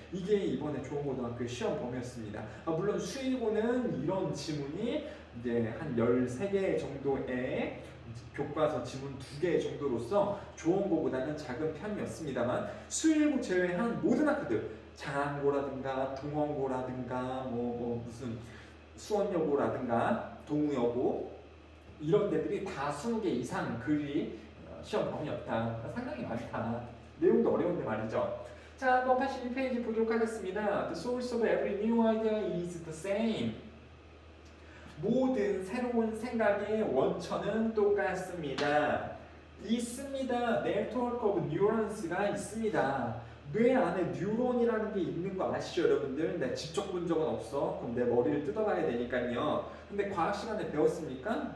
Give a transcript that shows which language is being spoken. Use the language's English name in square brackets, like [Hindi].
[Korean] 이게 이번에 조원고등학교 시험 범위였습니다. 물론 수의고는 이런 지문이 이제 한 13개 정도의 교과서 지문 2개 정도로서 조원고보다는 작은 편이었습니다만 수의고 제외한 모든 학교들 장안고라든가 동원고라든가 뭐 무슨 수원여고라든가 동우여고 이런 데들이 다 20개 이상 글이 시험 범위였다. 상당히 많다. 내용도 어려운데 말이죠. 자, 한번 81페이지 보도록 하겠습니다. [English] The source of every new idea is the same. [Korean] 모든 새로운 생각의 원천은 똑같습니다. 있습니다. [English] Network of neurons [Korean] 가 있습니다. 뇌 안에 뉴런이라는 게 있는 거 아시죠, 여러분들? 내 직접 본 적은 없어. 그럼 내 머리를 뜯어봐야 되니까요. 근데 과학 시간에 배웠습니까?